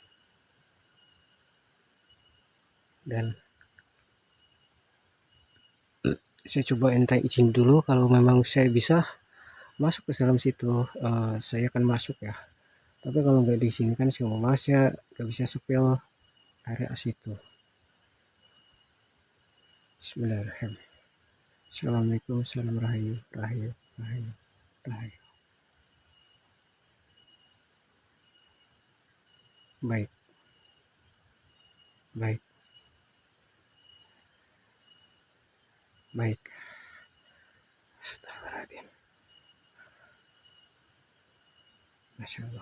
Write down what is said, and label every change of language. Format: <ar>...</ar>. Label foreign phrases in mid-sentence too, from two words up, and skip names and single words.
<id>Dan saya coba minta izin dulu, kalau memang saya bisa masuk ke dalam situ, saya akan masuk ya. Tapi kalau nggak diizinkan sih maaf, saya nggak bisa sepil area situ.</id> <ar>Bismillahirrahmanirrahim. Assalamualaikum,</ar> <id>salam rahayu, rahayu, rahayu, rahayu. Baik, baik, baik.</id> <ar>Astagfirullahaladzim. Masya Allah.</ar>